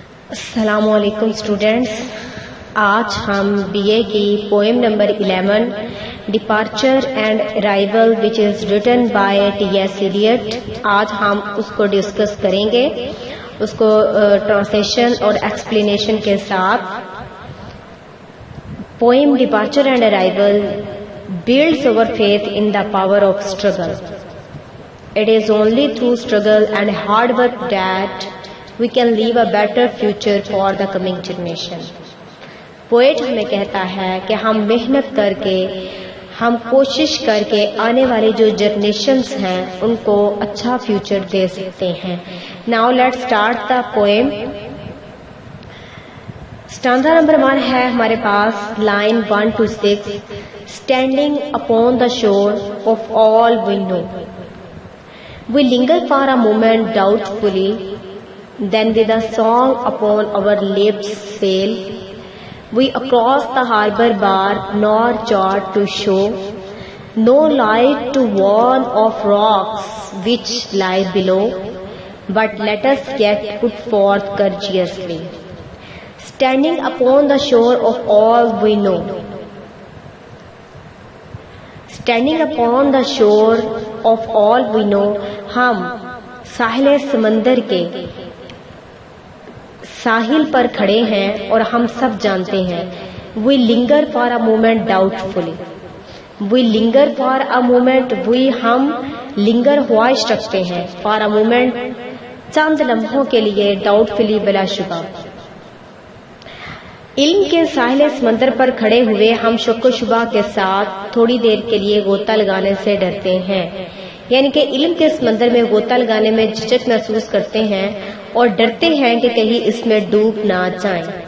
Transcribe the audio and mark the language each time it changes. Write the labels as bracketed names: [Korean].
[Urdu] السلام علیکم اسٹوڈینٹس، آج ہم بی اے کی poem number 11 departure and arrival [English] which is written by [Urdu] T S Eliot, آج ہم اس کو ڈسکس کریں گے، اس کو ٹرانسلیشن اور ایکسپلینیشن کے ساتھ۔ Poem departure and arrival [English] builds our faith in the power of struggle. It is only through struggle and hard work that we can leave a better future for the coming generation. [Urdu] Poet ہمیں کہتا ہے کہ ہم محنت کر کے، ہم کوشش کر کے آنے والے جو جنریشنز ہیں ان کو اچھا فیوچر دے سکتے ہیں۔ [English] Now let's start the poem. [Urdu] اسٹانزا number 1 ہے ہمارے پاس، line 1 to 6. [English] Standing upon the shore of all we know, we linger for a moment doubtfully, then with a song upon our lips sail we across the harbor bar, nor chart to show, no light to warn of rocks which lie below, but let us yet put forth courageously. Standing upon the shore of all we know. Standing upon the shore of all we know، [Urdu] ہم ساحل سمندر کے ساحل پر کھڑے ہیں اور ہم سب جانتے ہیں۔ [English] We linger for a moment doubtfully. We linger for a moment. [Urdu] ہم linger خواہش رکھتے ہیں، for a moment چند لمحوں کے لیے، doubtfully بلا شبہ۔ علم کے ساحل سمندر پر کھڑے ہوئے ہم شک و شبہ کے ساتھ تھوڑی دیر کے لیے غوطہ لگانے سے ڈرتے ہیں، یعنی کہ علم کے سمندر میں غوطہ لگانے میں جھجک محسوس کرتے ہیں اور ڈرتے ہیں کہ کہیں اس میں ڈوب نہ جائیں۔